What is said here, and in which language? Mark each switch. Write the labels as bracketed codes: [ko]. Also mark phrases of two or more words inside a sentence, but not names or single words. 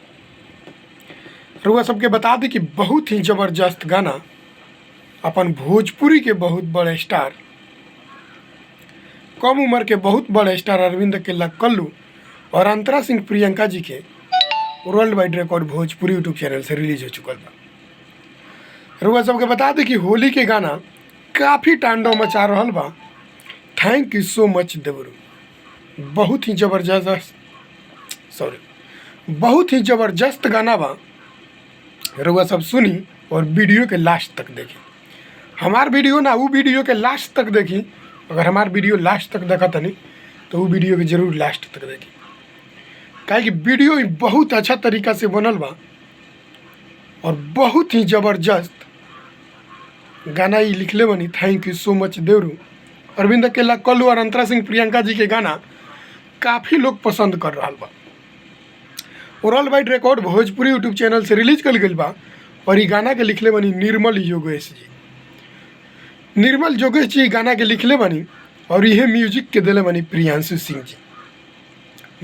[bho] रुआ सबके बता दी कि बहुत ही ज़बरदस्त गाना अपन भोजपुरी के बहुत बड़े स्टार, कम उम्र के बहुत बड़े स्टार अरविंद केला कल्लू और अंतरा सिंह प्रियंका जी के वर्ल्ड वाइड रिकॉर्ड भोजपुरी यूट्यूब चैनल से रिलीज हो चुकल बा। रुआ सबके बता दें कि होली के गाना काफ़ी तांडव मचा रहा बा। [en] thank you so much देवरू। [bho] बहुत ही ज़बरदस्त गाना बा। रुआ सब सुनी और वीडियो के लास्ट तक देखी। हमार वीडियो ना वो वीडियो के लास्ट तक देखी। अगर हमार वीडियो लास्ट तक देखा तनी तो वो वीडियो के जरूर लास्ट तक देखी, काहे कि वीडियो बहुत अच्छा तरीका से बनल बा और बहुत ही ज़बरदस्त गाना ही लिखले बनी। [en] thank you so much देवरू। [bho] अरविंद केला कल्लू और अंतरा सिंह प्रियंका जी के गाना काफ़ी लोग पसंद कर रहा बा। वर्ल्ड वाइड रिकॉर्ड भोजपुरी यूट्यूब चैनल से रिलीज कल गई बा। और ये गाना के लिखले बनी निर्मल योगेश जी। निर्मल योगेश जी गाना के लिखले बनी और यह म्यूजिक के दिले बनी प्रियांशु सिंह जी।